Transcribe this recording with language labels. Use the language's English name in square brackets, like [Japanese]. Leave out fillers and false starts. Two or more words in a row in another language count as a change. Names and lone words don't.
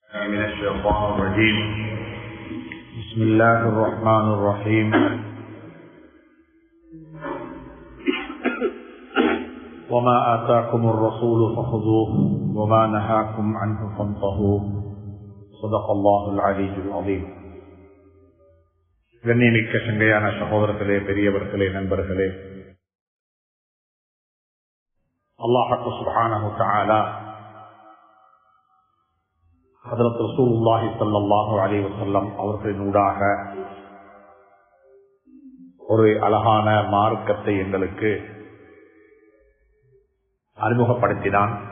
[Arabic] من الشيطان الرجيم بسم الله الرحمن الرحيم وما آتاكم الرسول فخذوه وما نهاكم عنه فانتهوا صدق الله العلي العظيم. [Tamil] கண்ணியமிக்க சங்கையான சகோதரர்களே, பெரியவர்களே, நண்பர்களே, அல்லாஹ் [Arabic] سبحانه وتعالى [Tamil] ஹஜ்ரத் [Arabic] رسول الله صلى الله عليه وسلم [Tamil] அவர்களினூடாக ஒரு அழகான மார்க்கத்தை எங்களுக்கு அறிமுகப்படுத்தினான்.